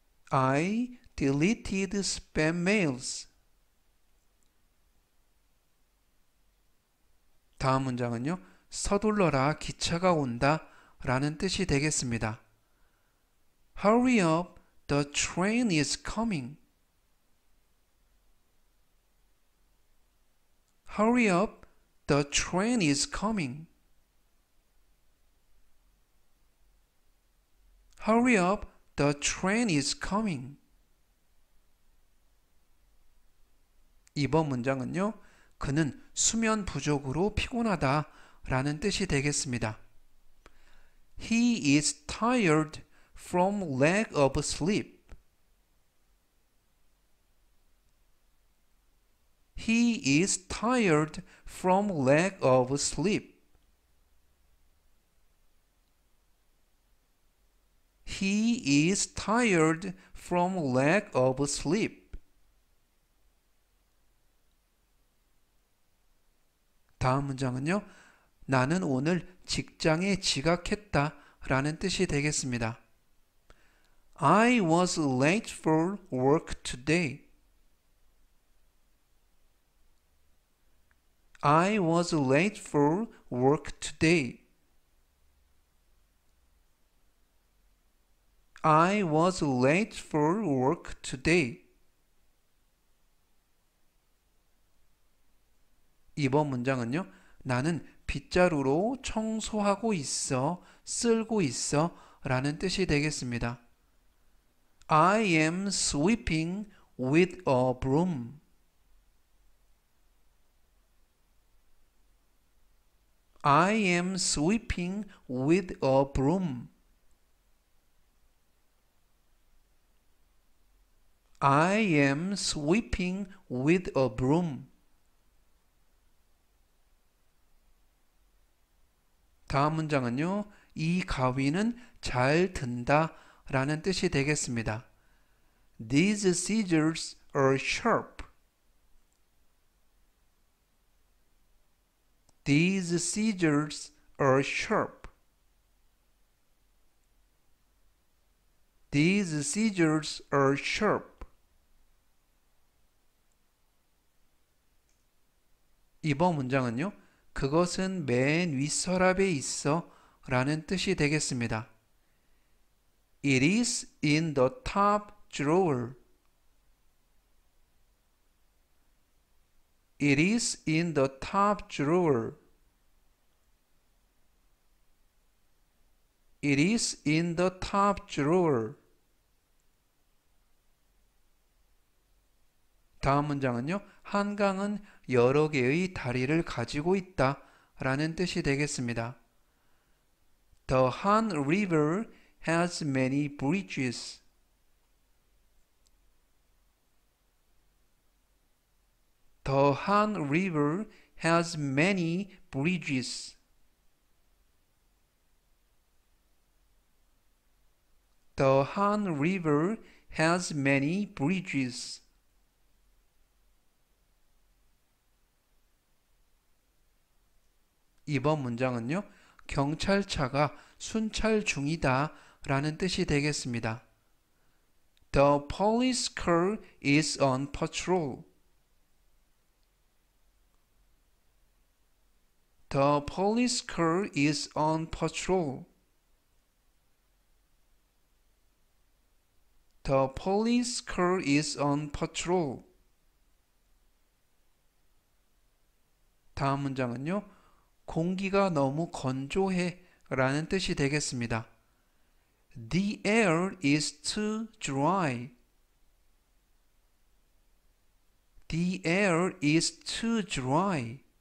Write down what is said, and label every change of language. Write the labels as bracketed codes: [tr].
[en] I deleted spam mails. [ko] 다음 문장은요. 서둘러라 기차가 온다 라는 뜻이 되겠습니다. [en] Hurry up, the train is coming. Hurry up, the train is coming. Hurry up, the train is coming. [ko] 이번 문장은요. 그는 수면 부족으로 피곤하다 라는 뜻이 되겠습니다. [en] He is tired from lack of sleep. He is tired from lack of sleep. He is tired from lack of sleep. [ko] 다음 문장은요. 나는 오늘 직장에 지각했다 라는 뜻이 되겠습니다. [en] I was late for work today. I was late for work today. I was late for work today. [ko] 이번 문장은요. 나는 빗자루로 청소하고 있어, 쓸고 있어 라는 뜻이 되겠습니다. [en] I am sweeping with a broom. I am sweeping with a broom. I am sweeping with a broom. [ko] 다음 문장은요. 이 가위는 잘 든다 라는 뜻이 되겠습니다. [en] These scissors are sharp. These scissors are sharp. These scissors are sharp. [ko] 이번 문장은요. 그것은 맨 윗서랍에 있어 라는 뜻이 되겠습니다. [en] It is in the top drawer. It is in the top drawer. It is in the top drawer. [ko] 다음 문장은요. 한강은 여러 개의 다리를 가지고 있다 라는 뜻이 되겠습니다. [en] The Han River has many bridges. The Han River has many bridges. The Han River has many bridges. [ko] 이번 문장은요. 경찰차가 순찰 중이다 라는 뜻이 되겠습니다. [en] The police car is on patrol. The police car is on patrol. The police car is on patrol. [ko] 다음 문장은요. 공기가 너무 건조해 라는 뜻이 되겠습니다. [en] The air is too dry. The air is too dry.